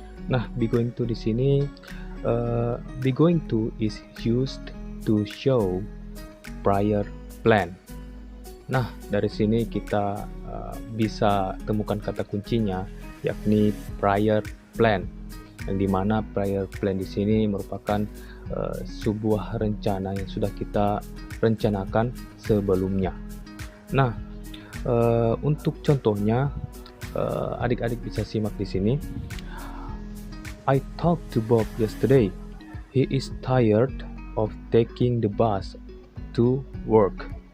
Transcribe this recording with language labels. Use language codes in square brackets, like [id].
[en] Nah, be going to [id] di sini [en] be going to is used to show prior plan. [id] Nah, dari sini kita bisa temukan kata kuncinya, yakni prior plan, yang dimana prior plan di sini merupakan sebuah rencana yang sudah kita rencanakan sebelumnya. Nah, untuk contohnya, adik-adik bisa simak di sini. [en] I talked to Bob yesterday. He is tired of taking the bus to work.